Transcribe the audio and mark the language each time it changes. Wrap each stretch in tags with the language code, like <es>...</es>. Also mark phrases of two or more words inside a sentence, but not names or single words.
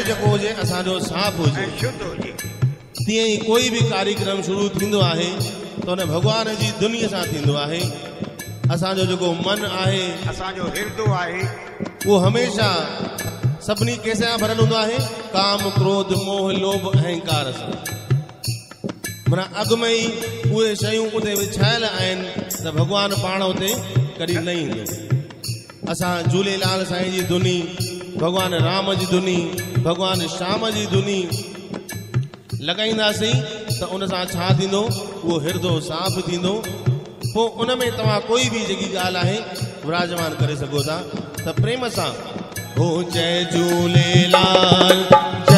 <sd>जेको हुजे असांजो साफ़ हुजे, शुद्ध हुजे। तीअं ई कोई भी कार्यक्रम शुरू थींदो आहे त उन भगवान जी दुनिया सां थींदो आहे। असांजो जेको मन आहे, असांजो हृदय आहे, वो हमेशा सभिनी कंहिंसां भरियलु हूंदो आहे? काम, क्रोध, मोह, लोभ, अहंकार सां। माना अॻु में ई उहे शयूं उते विछायल आहिनि त भगवान पाण उते कॾहिं न ईंदो। असां झूलेलाल साईं जी धुनी, भगवान राम जी धुनी, भगवान श्याम जी धुनी लॻाईंदासीं त उन सां छा थींदो? उहो हृदय साफ़ थींदो। पोइ उन में तव्हां कोई बि जेकी ॻाल्हि आहे विराजमान करे सघो था। त प्रेम सां हो जय झूलेलाल।</sd>